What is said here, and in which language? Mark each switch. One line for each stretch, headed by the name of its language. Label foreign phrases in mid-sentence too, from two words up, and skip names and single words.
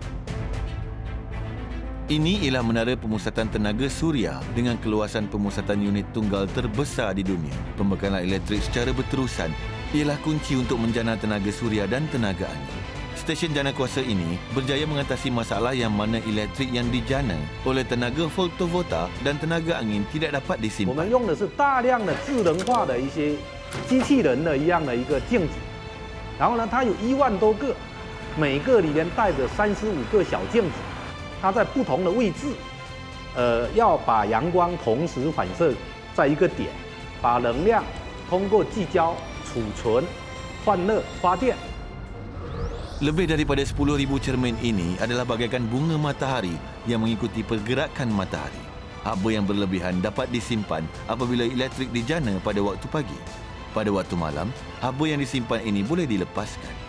Malay: Ini ialah menara pemusatan tenaga suria dengan keluasan pemusatan unit tunggal terbesar di dunia. Pembekalan elektrik secara berterusan ialah kunci untuk menjana tenaga suria dan tenaga angin. Stesen jana kuasa ini berjaya mengatasi masalah yang mana elektrik yang dijana oleh tenaga voltavota dan tenaga angin tidak dapat disimpan.
Chinese: 我们用的是大量的智能化的一些机器人的一样的一个镜子，然后呢，它有1万多个，每个里面带着35个小镜子，它在不同的位置，要把阳光同时反射在一个点，把能量通过聚焦、储存、换热、发电。
Malay: Lebih daripada 10,000 cermin ini adalah bagaikan bunga matahari yang mengikuti pergerakan matahari. Haba yang berlebihan dapat disimpan apabila elektrik dijana pada waktu pagi. Pada waktu malam, haba yang disimpan ini boleh dilepaskan.